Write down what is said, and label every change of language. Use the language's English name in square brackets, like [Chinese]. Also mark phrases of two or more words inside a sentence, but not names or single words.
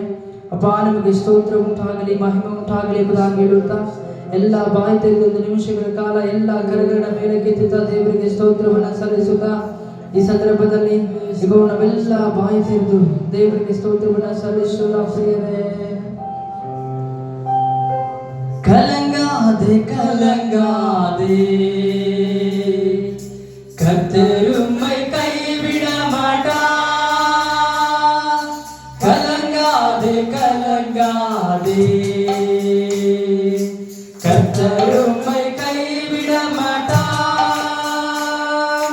[Kannada] ಅಪ್ಪ ನಿಮಗೆ ಸ್ತೋತ್ರ ಉಂಟಾಗಲಿ, ಮಹಿಮೆ ಉಂಟಾಗಲಿ ಎಂಬುದಾಗಿ ಹೇಳುತ್ತಾ ಎಲ್ಲ ಬಾಯಿ ತೆಗೆದು ಒಂದು ನಿಮಿಷಗಳ ಕಾಲ ಎಲ್ಲ ಕರಗಳ ಮೇಲೆ ಕೆತ್ತುತ್ತಾ ದೇವರಿಗೆ ಸ್ತೋತ್ರವನ್ನು ಸಲ್ಲಿಸುತ್ತಾ ಈ ಸಂದರ್ಭದಲ್ಲಿ ಈಗ ನಾವೆಲ್ಲ ಬಾಯಿ ತೆಗೆದು ದೇವರಿಗೆ ಸ್ತೋತ್ರವನ್ನು ಸಲ್ಲಿಸೋಣ ಪ್ರಿಯರೇ. [Tamil] கலங்காதே கலங்காதே, கர்த்தர் உம்மை கைவிட மாட்டார். கலங்காதே கலங்காதே, கர்த்தர் உம்மை கைவிட மாட்டார்.